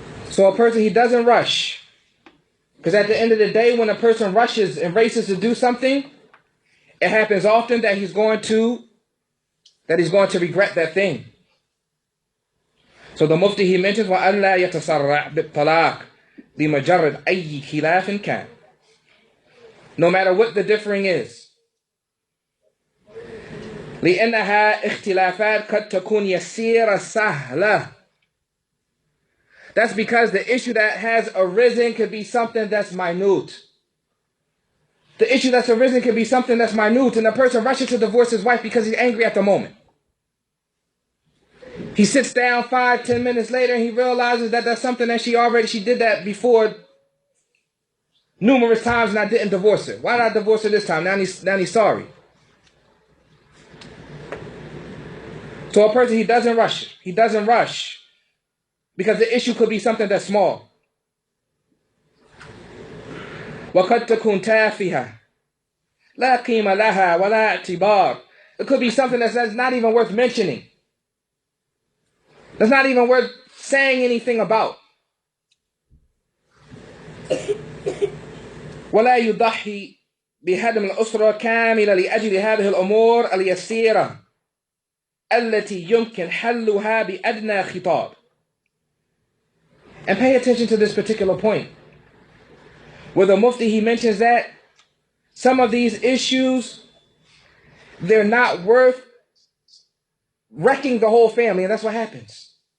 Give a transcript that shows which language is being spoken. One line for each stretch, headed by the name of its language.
English: So a person, he doesn't rush. Because at the end of the day, when a person rushes and races to do something, It happens often that he's going to regret that thing. So the Mufti, he mentions
Arabic: وَأَلَّا يَتَسَرَّعْ بِالطَّلَاقِ بِمَجَرِّدْ أَيِّ خِلَافٍ كَانَ.
English: No matter what the differing is.
Arabic: لأنها اختلافات قد تكون يسيرة سهلة.
English: That's because the issue that has arisen could be something that's minute. The issue that's arisen could be something that's minute, and the person rushes to divorce his wife because he's angry at the moment. He sits down 5-10 minutes later and he realizes that that's something that she did that before numerous times and I didn't divorce her. Why did I divorce her this time? Now he's sorry. So a person, he doesn't rush it. He doesn't rush because the issue could be something that's small.
Arabic: وَقَدْ تَكُنْ تَافِهَةً لَا قِيمَ لَهَا وَلَا اعْتِبَارٍ.
English: It could be something that's not even worth mentioning. That's not even worth saying anything about.
Arabic: ولا يضحي بهدم الأسرة كاملة لأجل هذه الأمور اليسيرة التي يمكن حلها بأدنى خطاب.
English: And pay attention to this particular point, where the Mufti, he mentions that some of these issues, they're not worth wrecking the whole family, and that's what happens.